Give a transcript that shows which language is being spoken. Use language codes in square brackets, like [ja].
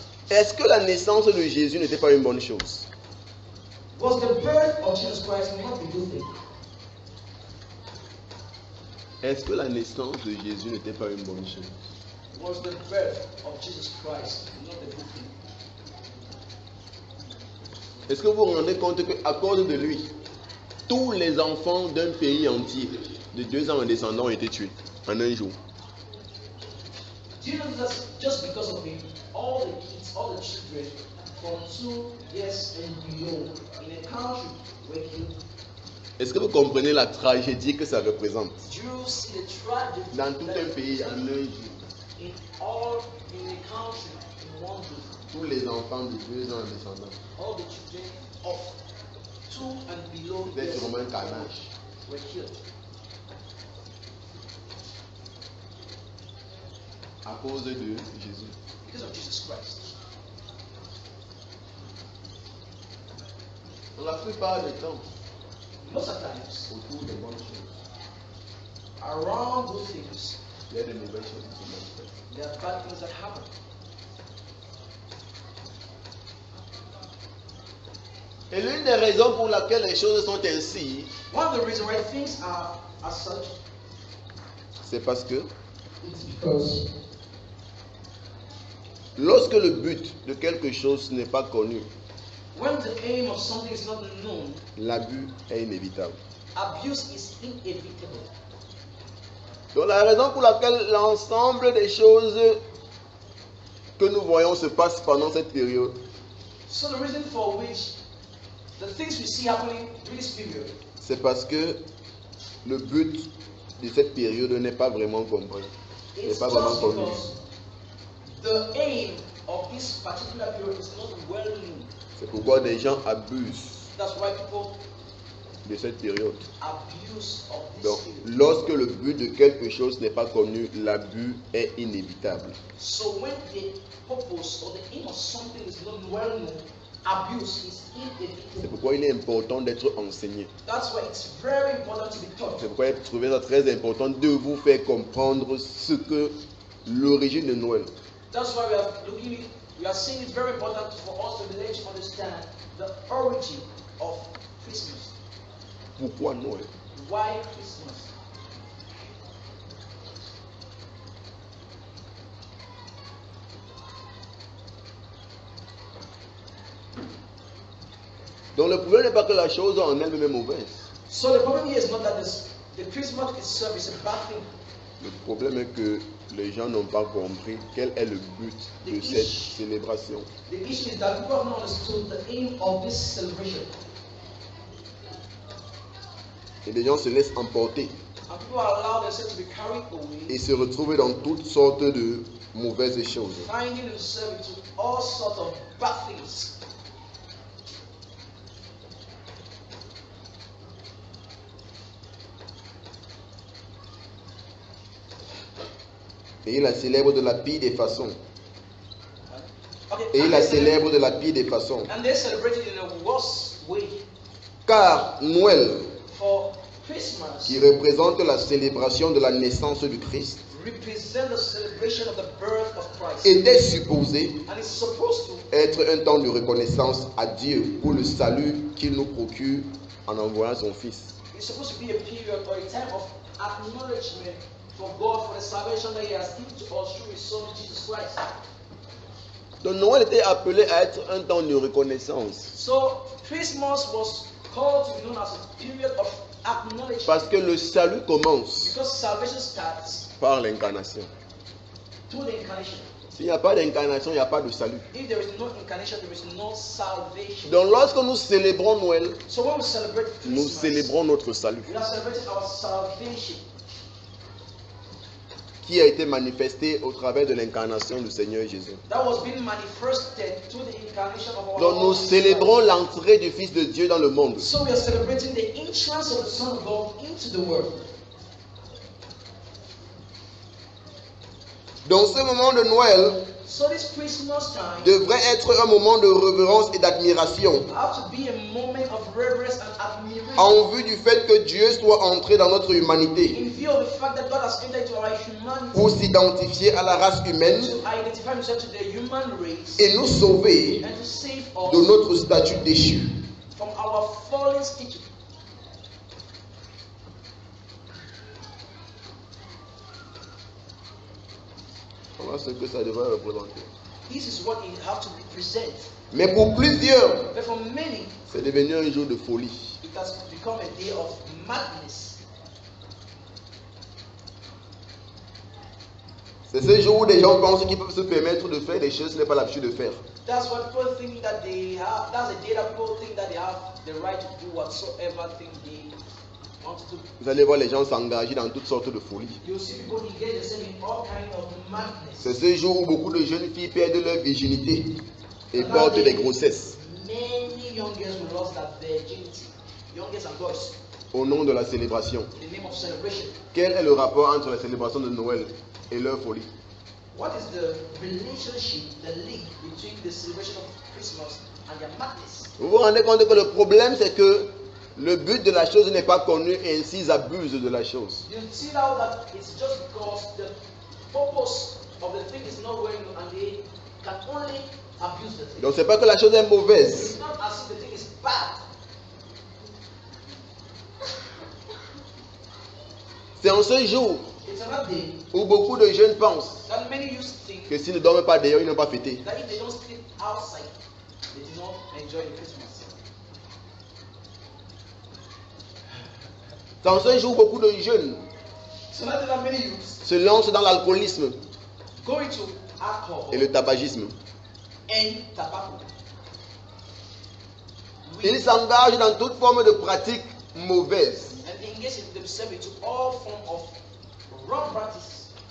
[fr] Est-ce que la naissance de Jésus n'était pas une bonne chose? [en] Was the birth of Jesus Christ not a good thing? [fr] Est-ce que la naissance de Jésus n'était pas une bonne chose? [en] Was the birth of Jesus Christ not a good thing? [fr] Est-ce que vous vous rendez compte qu'à cause de lui, tous les enfants d'un pays entier de 2 ans en descendant ont été tués en un jour? [en] Do you know that just because of him, all the kids, all the children from 2 years and below in a country were killed? [fr] Est-ce que vous comprenez la tragédie que ça représente? [en] Do you see the tragedy [fr] Dans tout un pays en un jour, [en] in a country in one day? [fr] tous les enfants de 2 ans en descendant. [en] All the children of 2 and below [fr] C'était [en] years [fr] sûrement un carnage. [en] were killed [fr] À cause de Jésus. [en] because of Jesus Christ. [fr] Dans la plupart des temps, [en] Most of the times, [fr] autour des bonnes choses, [en] around good things, [fr] il y a de mauvaises choses qui se manifestent. [en] there are bad things that happen. [fr] Et l'une des raisons pour laquelle les choses sont ainsi, [en] One of the reasons why things are as such [fr] c'est parce que [en] is because [fr] lorsque le but de quelque chose n'est pas connu, [en] when the aim of something is not known, [fr] l'abus est inévitable. [en] abuse is inevitable. [fr] Donc la raison pour laquelle l'ensemble des choses que nous voyons se passent pendant cette période, [en] So the reason for which the things we see happening in this period, [fr] c'est parce que le but de cette période n'est pas vraiment compris, n'est [en] it's [fr] pas vraiment [en] just [fr] connu. [en] because the aim of this particular period is not well known. [fr] C'est pourquoi des gens abusent [en] That's why people [fr] de cette période. [en] abuse of this [fr] Donc, [en] period. [fr] lorsque le but de quelque chose n'est pas connu, l'abus est inévitable. [en] So when the purpose or the aim of something is not well known, abuse is [fr] C'est [en] inevitable. [fr] pourquoi il est important d'être enseigné. [en] That's why it's very important to be taught. [fr] C'est pourquoi il trouvait ça très important de vous faire comprendre ce que l'origine de Noël. [en] That's why we are saying it's very important for us to let you understand the origin of Christmas. [fr] Pourquoi Noël? [en] Why Christmas? [fr] Donc le problème n'est pas que la chose en elle-même est mauvaise. [en] So the problem here is not that the Christmas itself is a bad thing. [fr] Le problème est que les gens n'ont pas compris quel est le but de cette célébration. [en] The issue is that people have not understood the aim of this celebration. [fr] Et les gens se laissent emporter [en] And people allow themselves to be carried away, [fr] et se retrouvent dans toutes sortes de mauvaises choses. [en] finding themselves into all sorts of bad things. [fr] Et il la célèbre de la pire des façons. [en] Okay, [fr] Et il [en] and [fr] la [en] they [fr] célèbre de la pire des façons. [en] and they celebrate it in a worse way. [fr] Car Noël, [en] For Christmas [fr] qui représente la célébration de la naissance du Christ, [en] represent the celebration of the birth of Christ. [fr] était supposé [en] And it's supposed to [fr] être un temps de reconnaissance à Dieu pour le salut qu'il nous procure en envoyant son Fils. [en] It's supposed to be a period or a time of acknowledgement for God for the salvation that He has given to us through His Son Jesus Christ. [fr] Donc Noël était appelé à être un temps de reconnaissance. [en] So Christmas was called to be known as a period of acknowledgement [fr] Parce que le salut commence [en] because salvation starts [fr] par l'incarnation. [en] through the incarnation. [fr] S'il n'y a pas d'incarnation, il n'y a pas de salut. [en] If there is no incarnation, there is no salvation. [fr] Donc lorsque nous célébrons Noël, [en] So when we celebrate [fr] nous [en] Christmas, [fr] célébrons notre salut [en] we are celebrating our salvation [fr] qui a été manifesté au travers de l'incarnation du Seigneur Jésus. [en] that was being manifested through the incarnation of our [fr] Donc nous [en] Lord Jesus [fr] célébrons [en] Christ. [fr] l'entrée du Fils de Dieu dans le monde. [en] So we are celebrating the entrance of the Son of God into the world. [fr] Donc ce moment de Noël [en] So this Christmas time [fr] devrait être un moment de révérence et d'admiration [en] have to be a moment of reverence and admiration [fr] en vue du fait que Dieu soit entré dans notre humanité [en] in view of the fact that God has entered into our humanity [fr] pour s'identifier à la race humaine [en] to identify Himself to the human race [fr] et nous sauver [en] and to save [fr] de [en] us [fr] notre statut déchu. [en] from our fallen state. [fr] Voilà ce que ça devrait représenter. [en] This is what it have to represent. [fr] Mais pour plusieurs, [en] But for many, [fr] c'est devenu un jour de folie. [en] it has become a day of madness. [fr] C'est ce jour où des gens pensent qu'ils peuvent se permettre de faire des choses qu'ils n'ont pas l'habitude de faire. [en] That's what people think that they have. That's a day that people think that they have the right to do whatsoever thing they want to do. [fr] Vous allez voir les gens s'engager dans toutes sortes de folies. [en] You see people engage themselves in all kinds of madness. [fr] C'est ce jour où beaucoup de jeunes filles perdent leur virginité et portent des grossesses [en] Many young girls will lose their virginity, young girls and boys, [fr] au nom de la célébration. [en] in the name of celebration. [fr] Quel est le rapport entre la célébration de Noël et leur folie? [en] What is the relationship, the link between the celebration of Christmas and their madness? [fr] Vous vous rendez compte que le problème c'est que le but de la chose n'est pas connu et ainsi ils abusent de la chose. [en] You see now that it's just because the purpose of the thing is not well known and they can only abuse the thing. [fr] Donc c'est pas que la chose est mauvaise. [en] It's not as if the thing is bad. [fr] C'est en ce jour [en] It's another day [fr] où beaucoup de jeunes pensent [en] that many used to think [fr] que s'ils ne dorment pas dehors, ils n'ont pas fêté. [en] that if they don't sleep outside, they do not enjoy the Christmas. [fr] C'est en ce jour où beaucoup de jeunes [en] So now there are many youths [fr] se lancent dans l'alcoolisme [en] going to alcohol [fr] et le tabagisme. [en] and tobacco. [fr] Ils s'engagent dans toute forme de pratique mauvaise. [en] And they engage themselves into all form of wrong practice